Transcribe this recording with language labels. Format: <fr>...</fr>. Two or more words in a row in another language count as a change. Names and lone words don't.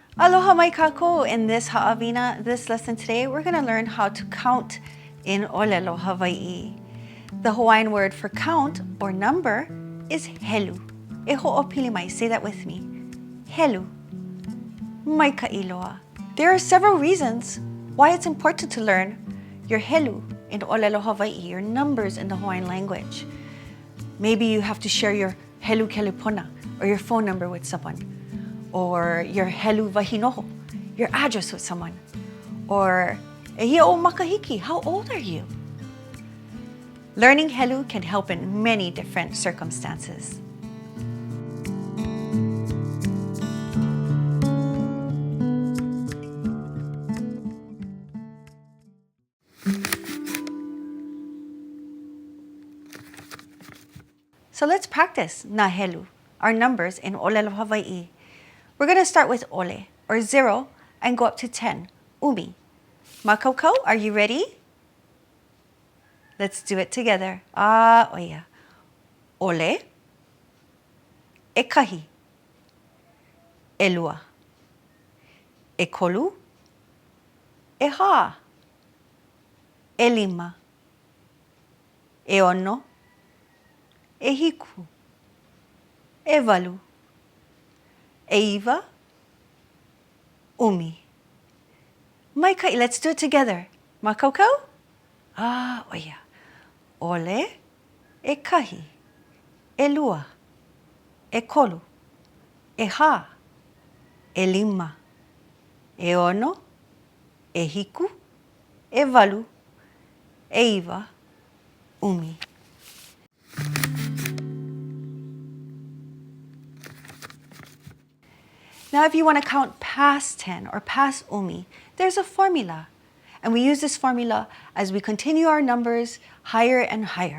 <haw>Aloha mai kākou.</haw> <en>In this ha'awina, this lesson today, we're going to learn how to count in</en> <haw>ʻōlelo, Hawaiʻi.</haw> <en>The Hawaiian word for count or number is helu.</en> <haw>E ho'opili mai,</haw> <en>say that with me. Helu.</en> <haw>Maikaʻi loa.</haw> <en>There are several reasons why it's important to learn your helu in</en> <haw>ʻōlelo Hawaiʻi,</haw> <en>your numbers in the Hawaiian language. Maybe you have to share your</en> <haw>helu kelepona</haw> <en>or your phone number with someone, or your</en> <haw>helu wahinoho,</haw> <en>your address with someone, or</en> <haw>ehia o makahiki,</haw> <en>how old are you? Learning helu can help in many different circumstances. So let's practice</en> <haw>na helu,</haw> <en>our numbers in</en> <haw>ʻōlelo Hawaiʻi.</haw> <en>We're going to start with ʻole, or 0, and go up to 10, ʻumi. Makaukau, are you ready? Let's do it together.</en> <haw>Oia. ʻOle, ʻekahi, ʻelua, ʻekolu, ʻehā, ʻelima, ʻeono, ʻehiku, ʻewalu, ʻeiwa, ʻumi. Maikaʻi,</haw> <en>let's do it together.</en> <haw>Makaukau? Oia. ʻOle, ʻekahi, ʻelua, ʻekolu, ʻehā, ʻelima, ʻeono, ʻehiku, ʻewalu, ʻeiwa, ʻumi.</haw> <en>Now, if you want to count past 10 or past ʻumi, there's a formula. And we use this formula as we continue our numbers higher and higher.</en>